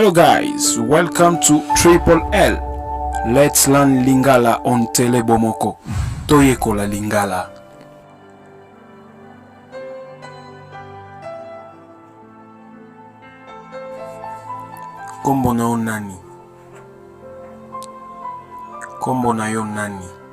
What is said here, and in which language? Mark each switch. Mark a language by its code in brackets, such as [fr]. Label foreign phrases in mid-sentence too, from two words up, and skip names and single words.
[en] Hello guys, welcome to Triple L. Let's learn Lingala on Telebomoko. [ln] Toyekola Lingala. Kombo na yo nani? Kombo na yo nani?